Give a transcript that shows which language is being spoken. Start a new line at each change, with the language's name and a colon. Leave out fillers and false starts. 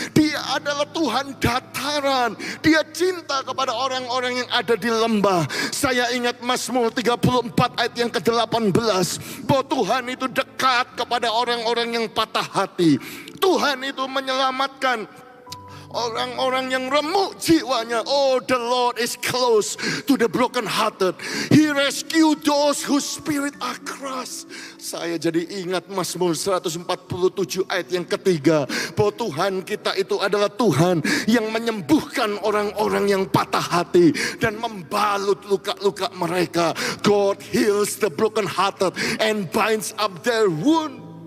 Indonesian: Dia adalah Tuhan dataran. Dia cinta kepada orang-orang yang ada di lembah. Saya ingat Mazmur 34 ayat yang ke-18, bahwa Tuhan itu dekat kepada orang-orang yang patah hati. Tuhan itu menyelamatkan orang-orang yang remuk jiwanya.
English: Oh, the Lord is close to the broken hearted. He rescue those whose spirit are crushed.
Indonesian: Saya jadi ingat Mazmur 147 ayat yang ketiga, bahwa Tuhan kita itu adalah Tuhan yang menyembuhkan orang-orang yang patah hati dan membalut luka-luka mereka.
English: God heals the broken hearted and binds up their wound.